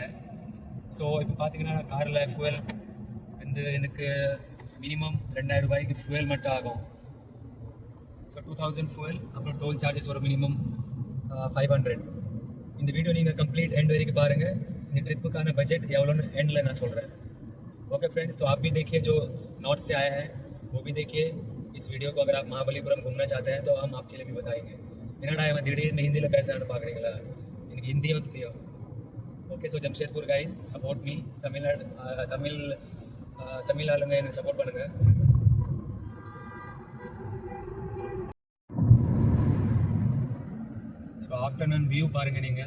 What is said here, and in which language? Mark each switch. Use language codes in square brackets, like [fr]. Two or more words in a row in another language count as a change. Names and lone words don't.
[ta] ஸோ இப்போ பார்த்தீங்கன்னா காரில் ஃபியூவல் வந்து எனக்கு மினிமம் 2000 ரூபாய்க்கு ஃபியூவல் மட்டும் ஆகும். ஸோ 2000 ஃபியூவல், அப்புறம் [en] toll charges [ta] ஒரு மினிமம் 500. இந்த வீடியோ நீங்கள் [en] complete end [ta] வரைக்கும் பாருங்கள். இந்த ட்ரிப்புக்கான பட்ஜெட் எவ்வளோன்னு एंडல நான் சொல்கிறேன். [en] okay friends, [hi] तो आप भी देखिए जो नॉर्थ से आए हैं वो भी देखिए इस वीडियो को. अगर आप महाबलीपुरम घूमना चाहते हैं तो हम आपके लिए भी बताएंगे. [ta] என்னடா இவன் திடீர்னு ஹிந்தியில் பேசலான்னு பார்க்குறீங்களா? எனக்கு ஹிந்தியும் தெரியும். [en] okay, so Jamshedpur guys, support me. [ta] தமிழ் ஆளுங்க எனக்கு சப்போர்ட் பண்ணுங்கள். [en] so afternoon view [ta] பாருங்கள் நீங்கள்.